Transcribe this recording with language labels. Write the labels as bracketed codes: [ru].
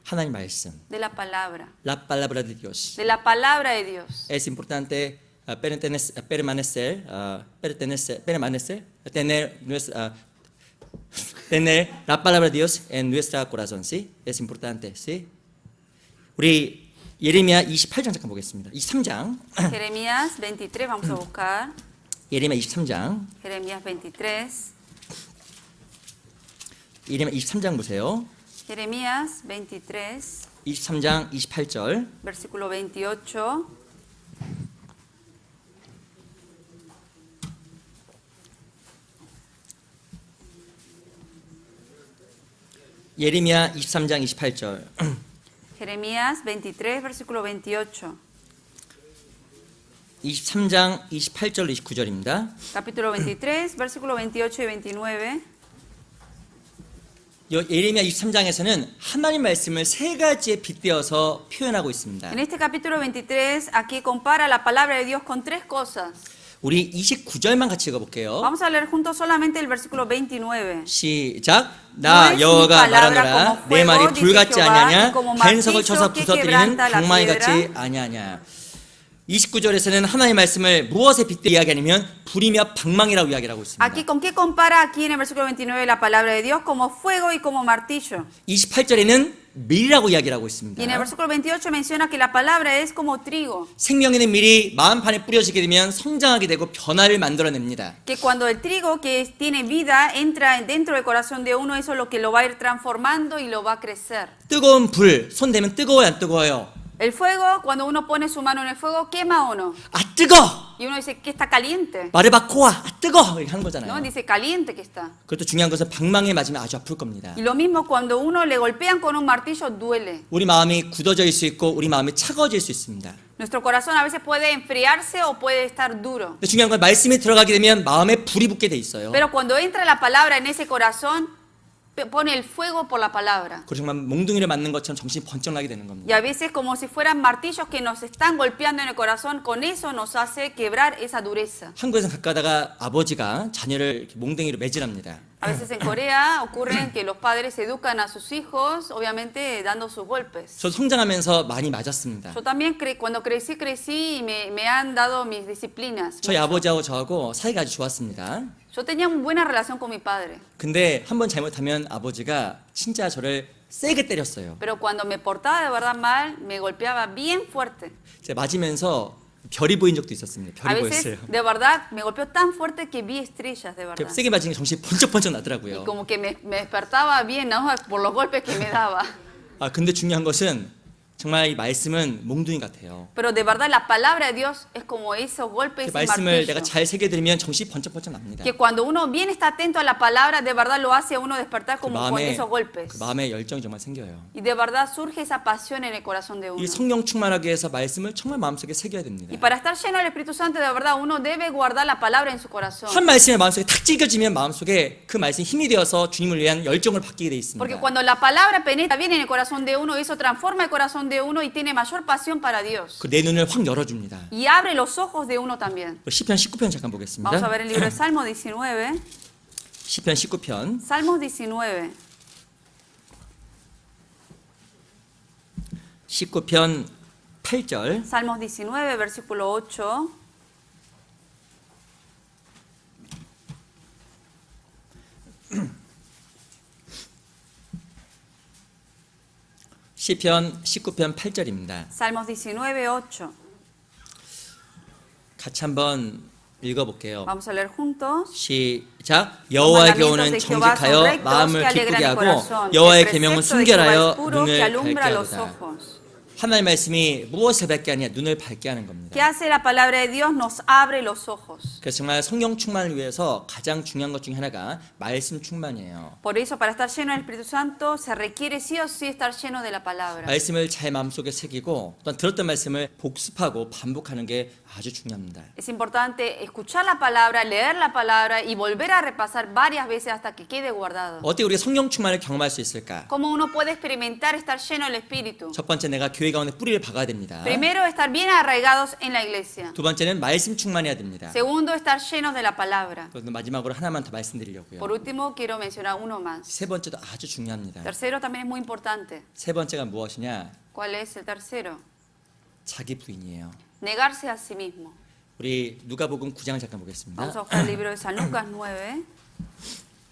[ko] 하나님 말씀. [es] De la palabra. La palabra de Dios. De la palabra de Dios. Es importante tener la palabra de Dios en nuestro corazón, ¿sí? Es importante, ¿sí? [ko] 우리 예레미야 28장 잠깐 보겠습니다. 23장. [es] Jeremías 23, vamos a buscar. [ko] 예레미야 23장. [es] Jeremías 23. [ko] 예레미야 23장 보세요. [es] Jeremías 23, [ko] 23장 28절. [es] versículo 28. [ko] 예레미야 23장 28절. [es] Jeremías 23, versículo 28. [ko] 23장 28절 29절입니다. [es] Capítulo 23, versículo 28 y 29. [ko] 예레미야 23장에서는 하나님 말씀을 세 가지에 빗대어서 표현하고 있습니다. [es] En este capítulo 23, aquí compara la palabra de Dios con tres cosas. [ko] 우리 29절만 같이 읽어볼게요. [es] Vamos a leer juntos solamente el versículo 29. [ko] 시작. 나 여호와가 말하노라 내 말이 불같지 아니하냐 반석을 쳐서 부서뜨리는 방망이같이 아니하냐. 29절에서는 하나님의 말씀을 무엇에 빗대 이야기하냐면 불이며 방망이라고 이야기하고 있습니다. [es] Aquí, ¿con qué compara aquí en el versículo 29 la palabra de Dios? Como fuego y como martillo. [ko] 28절에는 밀이라고 이야기하고 있습니다. [es] Y en el versículo 28 menciona que la palabra es como trigo. [ko] 생명 있는 밀이 마음판에 뿌려지게 되면 성장하게 되고 변화를 만들어냅니다. [es] Que cuando el trigo que tiene vida entra dentro del corazón de uno, eso es lo que lo va a ir transformando y lo va a crecer. [ko] 뜨거운 불, 손 대면 뜨거워요, 안 뜨거워요? [es] El fuego, cuando uno pone su mano en el fuego, quema o no. [ko] 아 뜨거! [es] Y uno dice que está caliente. [ko] 말을 바꿔 아 뜨거! 이렇게 하는 [es] No, [ko] 거잖아요. [es] dice caliente que está. [ko] 그것도 중요한 것은 방망이에 맞으면 아주 아플 겁니다. [es] Y lo mismo cuando uno le golpean con un martillo, duele. [ko] 우리 마음이 굳어질 수 있고 우리 마음이 차가워질 수 있습니다. [es] Nuestro corazón a veces puede enfriarse o puede estar duro. [ko] 근데 중요한 건 말씀이 들어가게 되면 마음에 불이 붙게 돼 있어요. [es] Pero cuando entra la palabra en ese corazón, pone el fuego por la palabra. [ko] 그리고 정말 몽둥이를 맞는 것처럼 정신이 번쩍 나게 되는 [es] Y [ko] 겁니다. [es] a veces como si fueran martillos que nos están golpeando en el corazón, con eso nos hace quebrar esa dureza. [ko] 한국에서는 가끔가다가 아버지가 자녀를 이렇게 몽둥이로 매질합니다. [es] A veces en Corea ocurre que los padres educan a sus hijos, obviamente dando sus golpes. [ko] 저 성장하면서 많이 맞았습니다. [es] Yo también cuando crecí y me han dado mis disciplinas. [ko] 저희 아버지하고 저하고 사이가 아주 좋았습니다. [es] Yo tenía una buena relación con mi padre, [ko] 근데 한 번 잘못하면 아버지가 진짜 저를 세게 때렸어요. [es] pero cuando me portaba de verdad mal, me golpeaba bien fuerte. [ko] 제가 맞으면서 별이 보인 적도 있었습니다. [es] A [ko] 별이 [es] veces, [ko] 보였어요. [es] de verdad, me golpeó tan fuerte que vi estrellas, de verdad. [ko] 세게 맞으니까 정신이 번쩍번쩍 [es] Y [ko] 나더라고요. [es] como que me despertaba bien, ¿no? Por los golpes que me daba. [ko] 근데 중요한 것은 정말 이 말씀은 몽둥이 같아요. [es] Pero de verdad la palabra de Dios es como esos golpes [ko] 말씀을 내가 잘 새겨들으면 정신이 번쩍번쩍 납니다. [es] Que cuando uno bien está atento a la palabra, de verdad lo hace a uno despertar [ko] 그 [es] como con [ko] 마음에 [es] esos golpes. [ko] 그 마음에 열정이 정말 생겨요. [es] Y de verdad surge esa pasión en el corazón de uno. [ko] 이 성령 충만하기 위해서 말씀을 정말 마음속에 새겨야 됩니다. [es] Y para estar lleno del Espíritu Santo, de verdad, uno debe guardar la palabra en su corazón. [ko] 한 말씀이 마음속에 탁 찍혀지면 마음속에 그 말씀이 힘이 되어서 주님을 위한 열정을 받게 돼 [es] Porque [ko] 있습니다. [es] cuando la palabra penetra bien en el corazón de uno, eso transforma el corazón de uno y tiene mayor pasión para Dios. [ko] 그 내 눈을 확 열어줍니다. [es] Y abre los ojos de uno también. [ko] 시편 19편 잠깐 [es] Vamos a [ko] 보겠습니다. [es] ver el libro de Salmos 19. [ko] 시편 19편 [es] Salmos 19. [ko] 19편 8절 [es] Salmos 19, versículo 8. [ko] 시편 19편 8절입니다. [es] Salmos 19, 8. [ko] 같이 한번 읽어볼게요. [es] Vamos a leer juntos. [ko] 시작. 여호와의 교훈은 정직하여 마음을 기쁘게 하고 여호와의 계명은 순결하여 눈을 밝게 하도다. 하나님의 말씀이 무엇을 밝게 하냐? 눈을 밝게 하는 겁니다. [es] ¿Qué hace la palabra de Dios? Nos abre los ojos. [ko] 그래서 정말 성령 충만을 위해서 가장 중요한 것 중에 하나가 말씀 충만이에요. [es] Por eso, para estar lleno del Espíritu Santo, se requiere sí o sí estar lleno de la palabra. [ko] 말씀을 잘 마음속에 새기고 또한 들었던 말씀을 복습하고 반복하는 게 아주 중요합니다. [es] Es importante escuchar la palabra, leer la palabra y volver a repasar varias veces hasta que quede guardado. [ko] 어떻게 우리가 성령 충만을 경험할 수 있을까? [es] ¿Cómo uno puede experimentar estar lleno del Espíritu? [ko] 첫 번째, 내가 교회 가운데 뿌리를 박아야 됩니다. [es] Primero, estar bien arraigados en la iglesia. [ko] 두 번째는 말씀 충만해야 됩니다. [es] Segundo, estar llenos de la palabra. [ko] 그리고 마지막으로 하나만 더 말씀드리려고요. [es] Por último, quiero mencionar uno más. [ko] 세 번째도 아주 중요합니다. [es] Tercero también es muy importante. [ko] 세 번째가 무엇이냐? [es] ¿Cuál es el tercero? [ko] 자기 부인이에요. [es] Negarse a sí mismo. [ko] 우리 누가복음 9장 잠깐 보겠습니다. [es] Vamos a buscar el libro de San Lucas 9.